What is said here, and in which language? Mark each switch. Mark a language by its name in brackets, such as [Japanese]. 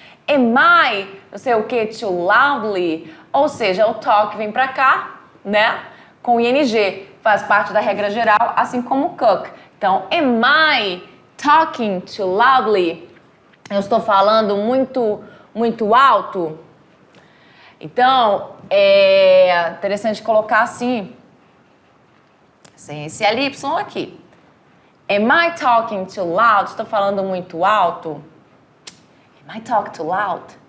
[English] Am I, [Portuguese] não sei o que, [English] too loudly? [Portuguese] Ou seja, o talk vem pra cá, né? Com ing, faz parte da regra geral, assim como cook. [English] Então, am I talking too loudly? [Portuguese] Eu estou falando muito alto? Então, é interessante colocar assim, sem esse ly aqui. [English] Am I talking too loud? [Portuguese] Estou falando muito alto? [English] Am I talk too loud?